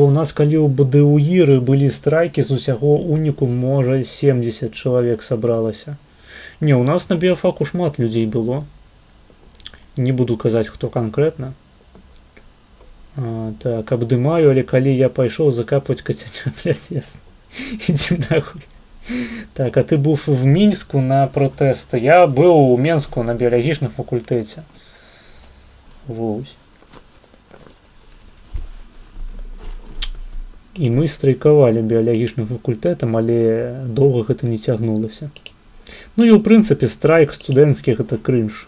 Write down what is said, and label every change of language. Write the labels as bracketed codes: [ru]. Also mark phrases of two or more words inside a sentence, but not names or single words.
[be] У нас, калі ў БДУІры былі страйкі, з усяго уніку, можа, 70 чалавек сабралася. Не, у нас на біяфаку шмат людзей было. Не буду казаць, хто канкрэтна. Так, абдымаю, але калі я пайшоў закапваць кацяня, блядь, ясна. Ідзі нахуй. [uk] Так, а ты був в Мінську на протести. [be] Я быў у Менску на біялагічным факультэце. Вось. І мы страйкавалі біялагічным факультэтам, але доўга гэта не цягнулася. Ну і ў прынцыпе страйк студэнцкі гэта крынж.